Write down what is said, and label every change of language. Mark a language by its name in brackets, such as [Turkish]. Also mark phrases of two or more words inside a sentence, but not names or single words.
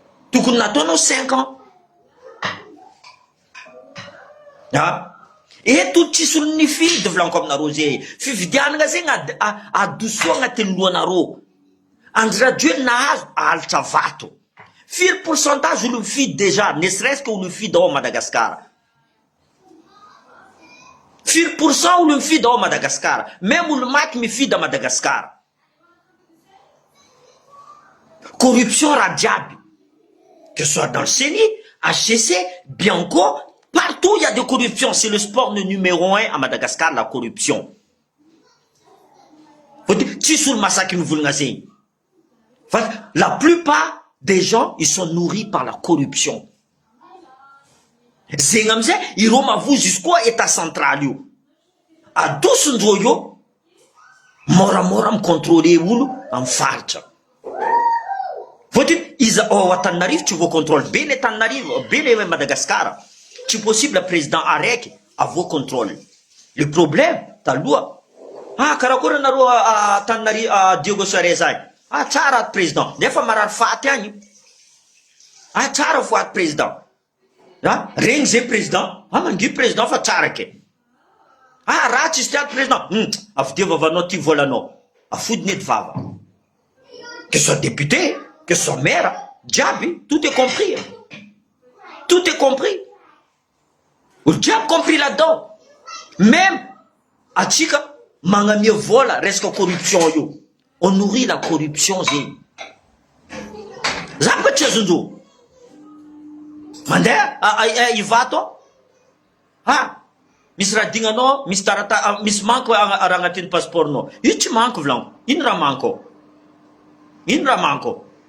[Malagasy] Tokony nataonao [French] cinq ans. [Malagasy] Ha? Eto tsisy olo nifidy volaniko aminareo zay. Fifidianana zegny ad-, a-, adosoa agnatin'ny lohanareo. Andry Rajoelina nahazo alitra vato. Firy pourcentage olo mifidy déjà, [French] ne serait-ce que [Malagasy] olo mifidy ao Madagasikara. Firy pourcent olo mifidy ao Madagasikara. Même olo maty mifidy à Madagasikara. Corruption raha jiaby. [French] Que ce soit dans le ceni, H C C, Bianco, partout il y a des corruptions. C'est le sport le numéro un à Madagascar, la corruption. Faut dire, [Malagasy] tsisy olo masaky mivolagna zegny. [French] Fa la plupart des gens, ils sont nourris par la corruption. [Malagasy] Zegny amizay, ireo mavozo izy koa [French] état central [Malagasy] io. Adosondreo io, moramora micontrôler olo amin'ny faritra. Fôtony izy ao Antananarivo, tsy voacontrôle be ny Antananarivo, be ny Madagasikara. Tsy possible président araiky avoa contrôle. [French] Le problème, [Malagasy] taloha, ah, karakory anareo a, a, Antananarivo, a, Diego Soares agny. Ah, tsara président, nefa marary faty agny. Ah, tsara faty président. Ah, regny zay président. Ah, mangi président fa tsara ke. Ah, ratsy izy ty ato président. Hmm, avy dia vavanao ty volanao. Afodiny edy vava. [French] Que soit député, que soit maire, jiaby, tout est compris. Tout est compris. [Malagasy] Olo jiaby [French] compris là-dedans. [Malagasy] Même atsika magnamia vola resaka corruption io. [French] On nourrit la corruption zegny. [Malagasy] Za mba tsy azondreo. Mandeha, a, a, a, hivato. Ha, misy raha dignanao, misy tarata-, a, misy manko a, a, raha agnatin'ny passeportnao. Io tsy manko volaniko. Ino raha manko? Ino raha manko?